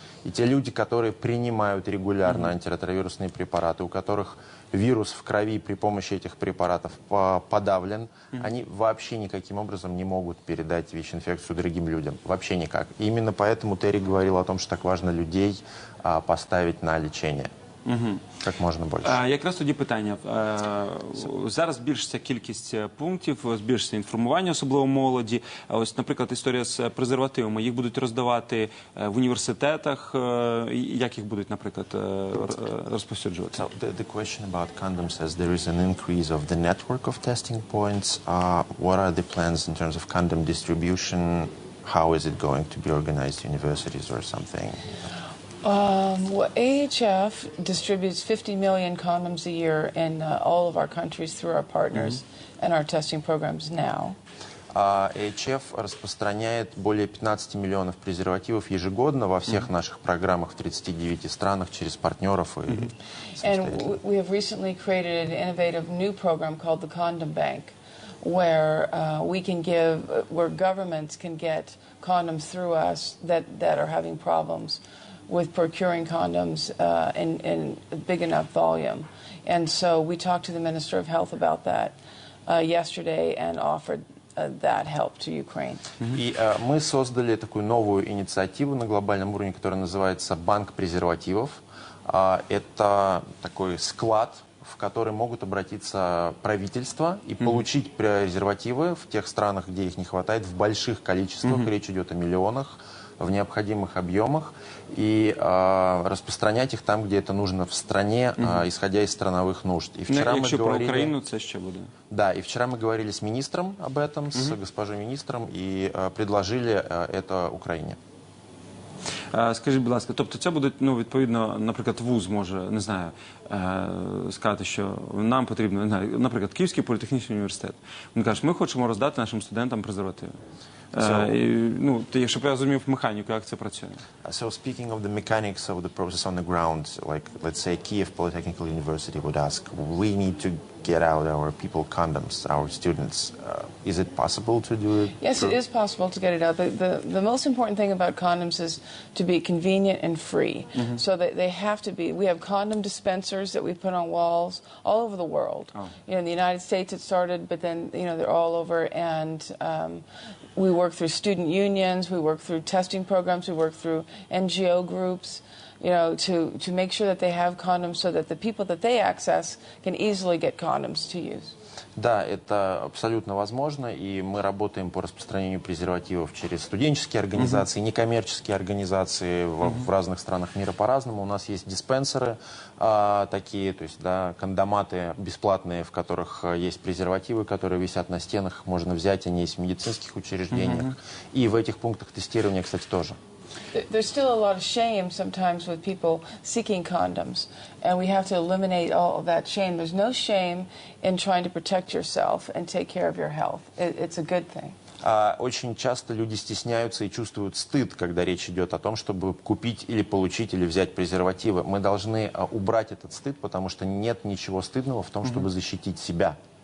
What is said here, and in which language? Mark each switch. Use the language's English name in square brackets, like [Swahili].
[Russian] И те люди, которые принимают регулярно антиретровирусные препараты, у которых вирус в крови при помощи этих препаратов подавлен, они вообще никаким образом не могут передать ВИЧ-инфекцию другим людям. Вообще никак. И именно поэтому Терри говорил о том, что так важно людей поставить на лечение. [Ukrainian] Як можна більше. Якраз тоді питання. Зараз збільшиться кількість пунктів, збільшиться інформування, особливо молоді. Ось, наприклад, історія з презервативами. Їх будуть роздавати в університетах. Як їх будуть, наприклад, розповсюджувати? [English] The question about condoms as there is an increase of the network of testing points. What are the plans in terms of condom distribution? How is it going to be organized, universities or something? Well, AHF distributes 50 million condoms a year in all of our countries through our partners and our testing programs now. [Russian] AHF распространяет более 15 миллионов презервативов ежегодно во всех наших программах в 39 странах через партнеров и [English] And we have recently created an innovative new program called the Condom Bank, where where governments can get condoms through us that are having problems with procuring condoms in big enough volume. And so we talked to the Minister of Health about that yesterday and offered that help to Ukraine. [Russian] И мы создали такую новую инициативу на глобальном уровне, которая называется «Банк презервативов». Это такой склад, в который могут обратиться правительства и получить презервативы в тех странах, где их не хватает, в больших количествах, речь идет о миллионах, в необходимых объемах и распространять их там, где это нужно в стране, исходя из страновых нужд. И вчера мы [Ukrainian] Якщо про [Russian] говорили... [Ukrainian] Україну, це ще буде. [Russian] Да, и вчера мы говорили с министром об этом, с госпожой министром, и предложили это Украине. [Ukrainian] Скажіть, будь ласка, тобто це буде, ну, відповідно, наприклад, вуз може, не знаю, сказати, що нам потрібно, не знаю, наприклад, Київський політехнічний університет. Він каже, ми хочемо роздати нашим студентам презервативи. Ну, якщо б я розумів механіку, як це працює. [English] So speaking of the mechanics of the process on the ground, like let's say Kyiv Polytechnical University would ask, we need to get out our people condoms, our students. Is it possible to do it? Yes, it is possible to get it out. The most important thing about condoms is to be convenient and free. So that they have to be. We have condom dispensers that we put on walls all over the world. You know, in the United States it started, but then, you know, they're all over. And we work through student unions, we work through testing programs, we work through NGO groups, you know, to make sure that they have condoms so that the people that they access can easily get condoms to use. [Russian] Да, это абсолютно возможно, и мы работаем по распространению презервативов через студенческие организации, некоммерческие организации в разных странах мира по-разному. У нас есть диспенсеры такие, то есть, да, кондоматы бесплатные, в которых есть презервативы, которые висят на стенах, можно взять, они есть в медицинских учреждениях. И в этих пунктах тестирования, кстати, тоже. [English] There's still a lot of shame sometimes with people seeking condoms, and we have to eliminate all of that shame. There's no shame in trying to protect yourself and take care of your health. It's a good thing. [Russian] Очень часто люди стесняются и чувствуют стыд, когда речь идет о том, чтобы купить или получить или взять презервативы. Мы должны убрать этот стыд, потому что нет ничего стыдного в том, чтобы защитить себя.